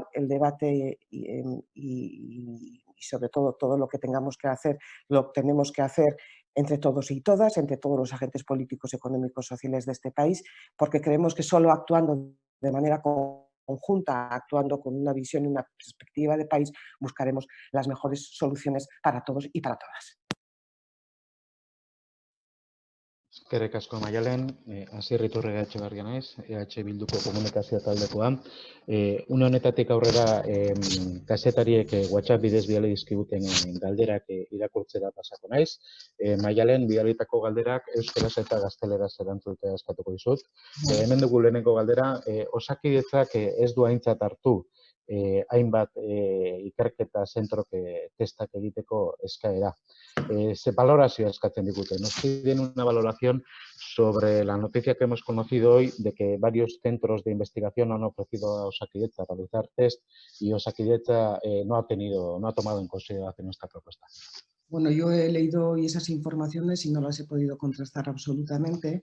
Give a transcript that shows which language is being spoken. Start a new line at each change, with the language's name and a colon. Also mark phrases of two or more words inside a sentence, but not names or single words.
Spanish: El debate y sobre todo lo que tengamos que hacer, lo tenemos que hacer entre todos y todas, entre todos los agentes políticos, económicos, sociales de este país, porque creemos que solo actuando de manera conjunta, actuando con una visión y una perspectiva de país, buscaremos las mejores soluciones para todos y para todas.
Basque: Eskerrik asko Maialen, Asier Iturriaga Etxebarria naiz, EH Bilduko komunikazio taldekoa. Une honetatik aurrera kazetariek WhatsApp bidez bidali dizkiguten galderak irakurtzera pasako naiz. Maialen bidalitako galderak euskaraz eta gazteleraz erantzutea eskatuko dizut. Hemen dugu lehenengo galdera, Osakidetzak ez du aintzat hartu hainbat ikerketa zentrok testak egiteko eskaera. Se valorazio eskatzen digute.
Spanish: Nos piden una valoración sobre la noticia que hemos conocido hoy de que varios centros de investigación han ofrecido a Osakidetza realizar test y Osakidetza no ha tomado en consideración esta propuesta. Bueno, yo he leído hoy esas informaciones y no las he podido contrastar absolutamente.